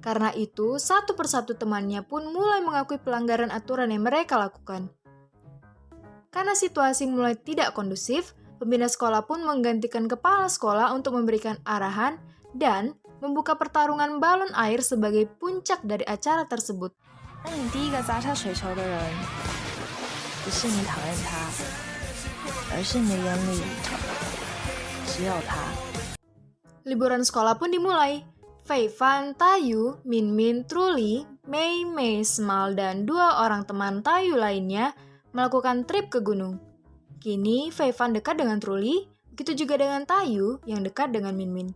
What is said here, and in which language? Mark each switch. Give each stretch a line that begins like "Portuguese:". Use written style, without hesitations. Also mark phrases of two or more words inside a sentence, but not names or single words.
Indonesian: Karena itu, satu persatu temannya pun mulai mengakui pelanggaran aturan yang mereka lakukan. Karena situasi mulai tidak kondusif, pembina sekolah pun menggantikan kepala sekolah untuk memberikan arahan dan membuka pertarungan balon air sebagai puncak dari acara tersebut.
Chinese: 那你第一个砸下水球的人，不是你讨厌他，而是你的眼里只有他。
Indonesian: Liburan sekolah pun dimulai. Fei Fan, Tayu, Min Min, Truly, Mei Mei, Smal, dan 2 orang teman Tayu lainnya melakukan trip ke gunung. Kini Fei Fan dekat dengan Truly, begitu juga dengan Tayu yang dekat dengan Min Min.